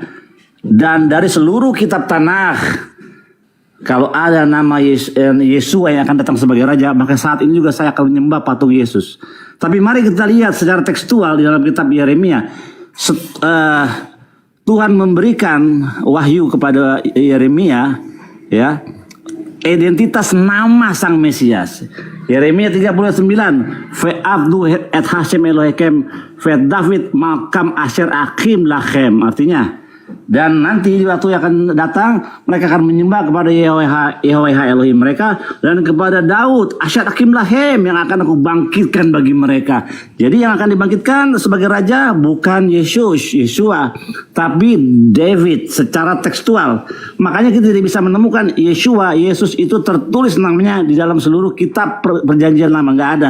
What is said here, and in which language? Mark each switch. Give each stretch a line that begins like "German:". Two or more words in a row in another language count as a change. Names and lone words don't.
Indonesian: Dan dari seluruh kitab Tanakh, kalau ada nama Yesua yang akan datang sebagai raja, maka saat ini juga saya akan menyembah patung Yesus. Tapi mari kita lihat secara tekstual di dalam kitab Yeremia. Tuhan memberikan wahyu kepada Yeremia, ya, identitas nama sang Mesias. Yeremia 39,
Hebrew: ועבדו את השם אלהיכם ואת דוד מלכם אשר אקים לכם.
Indonesian: Artinya, dan nanti waktu yang akan datang, mereka akan menyembah kepada Yahweh Elohim mereka, dan kepada Daud
Hebrew: אשר אקים לכם,
Indonesian: yang akan aku bangkitkan bagi mereka. Jadi yang akan dibangkitkan sebagai raja bukan Yeshua, tapi David secara tekstual. Makanya kita tidak bisa menemukan Yesus itu tertulis namanya di dalam seluruh kitab perjanjian lama, nggak ada.